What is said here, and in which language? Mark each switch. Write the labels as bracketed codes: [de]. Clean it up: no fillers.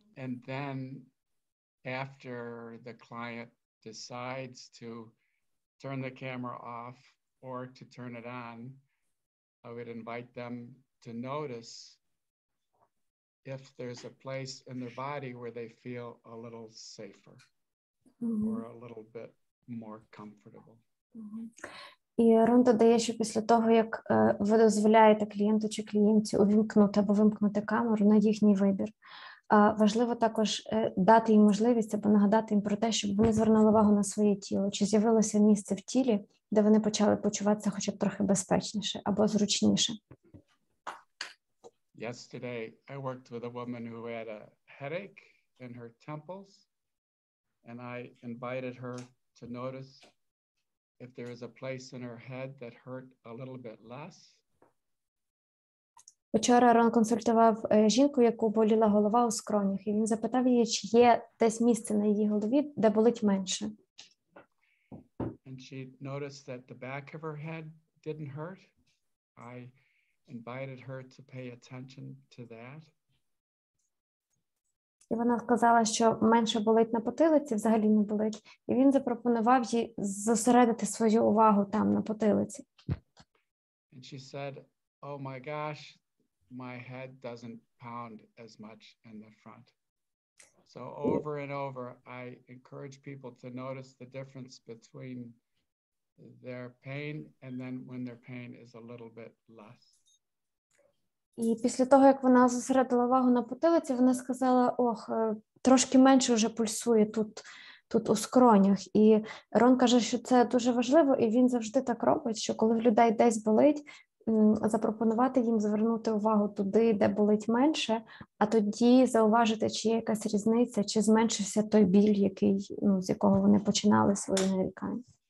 [en] And then after the client decides to turn the camera off or to turn it on, I would invite them to notice if there's a place in their body where they feel a little safer or a little bit more comfortable. [uk] І Рон додає, що після того, як ви дозволяєте клієнту чи клієнтці увімкнути або вимкнути камеру на їхній вибір, важливо також дати їм можливість або нагадати їм про те, щоб вони звернули увагу на своє тіло, чи з'явилося місце в тілі, де вони почали почуватися хоча б трохи безпечніше або зручніше. [en] Yesterday, I worked with a woman who had a headache in her temples, and I invited her to notice if there is a place in her head that hurt a little bit less. [uk] Вчора Рон консультував жінку, яку боліла голова у скронях, і він запитав її, чи є десь місце на її голові, де болить менше. [en] And she noticed that the back of her head didn't hurt. I invited her to pay attention to that. [uk] І вона сказала, що менше болить на потилиці, взагалі не болить. І він запропонував їй зосередити свою увагу там, на потилиці. [en] And she said, oh my gosh, my head doesn't pound as much in the front. So over and over, I encourage people to notice the difference between their pain and then when their pain is a little bit less. [uk] І після того, як вона зосередила увагу на потилиці, вона сказала, ох, трошки менше вже пульсує тут у скронях. І Рон каже, що це дуже важливо, і він завжди так робить, що коли в людей десь болить, запропонувати їм звернути увагу туди, де болить менше, а тоді зауважити, чи є якась різниця, чи зменшився той біль, з якого вони починали свої нарікання.